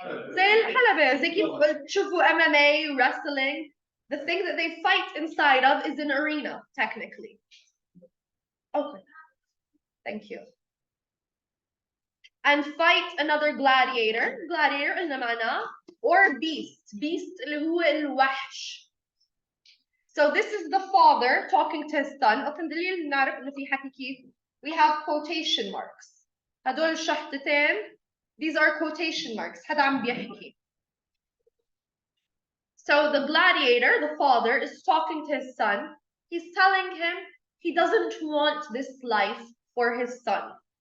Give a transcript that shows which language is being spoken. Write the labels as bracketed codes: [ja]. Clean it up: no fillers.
[ar] زي الحلبة زي كيف تشوفوا [en] MMA wrestling. The thing that they fight inside of is an arena, technically. Okay. Thank you. and fight another gladiator. [ar] Gladiator قلنا معناه [en] or beast [ar] اللي هو الوحش. [en] So this is the father talking to his son. [ar] أصلاً دليل نعرف إنه في حكي كيف. [en] We have quotation marks. [ar] هدول الشحطتين. [en] These are quotation marks. [ar] حدا عم بيحكي. [en] So the gladiator, the father, is talking to his son. He's telling him he doesn't want this life for his son.